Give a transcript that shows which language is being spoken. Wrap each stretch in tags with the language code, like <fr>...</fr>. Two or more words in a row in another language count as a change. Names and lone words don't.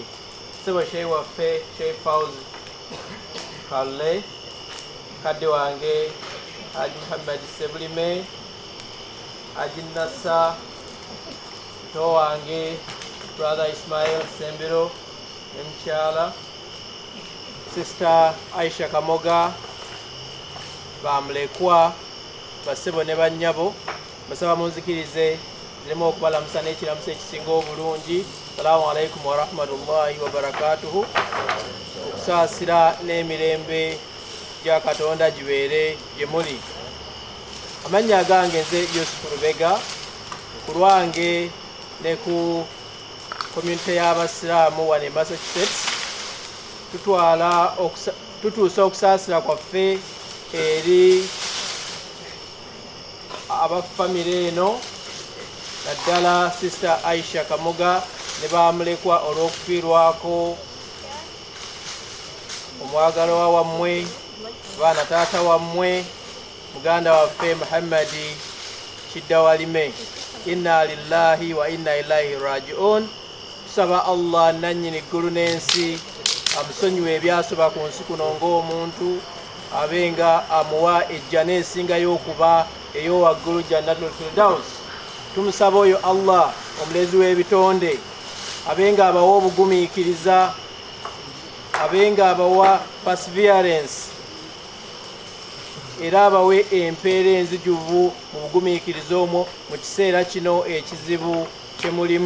<lg>Sebo sheyi waffe Sheikh Fauzi Kalle kadde wange Haji Muhammad Sebulime Haji Nassa to wange Brother Ismail Sembiro Mchala Sister Aisha Kamoga bamulekwa basebo ne bannyabo basaba munzikirize ziremu okubalamusa n'ekiramuso ekisinga obulungi.</lg> <ar>سلام عليكم ورحمة الله وبركاته.</ar> <lg>Okusaasira n'emirembe gya Katonda gibeere gye muli. Amannya gange nze Yusufu Lubega, ku lwange ne ku community y'abasiraamu wano e Massachusetts tutuusa okusaasira kwaffe eri abafamire eno, naddala Sister Aisha Kamoga ne bamulekwa olw'okufiirwako omwagalwa wammwe, baana taata wammwe, muganda waffe Mohamed Kiddawalime.</lg> <ar>إنا لله وإنا إليه راجعون.</ar> <lg>Tusaba Allah nannyini ggulu n'ensi amusonyiwe ebyasoba ku nsi kuno ng'omuntu, abenga amuwa ejjana esingayo okuba ey'owaggulu Jannatul Firdaus. Tumusaba oyo Allah omulezi w'ebitonde abenga abawa obugumiikiriza, abenga abawa perseverance, era abawe empeera enzijuvu mu bugumiikiriza omwo mu kiseera kino ekizibu kye mulimu.</lg>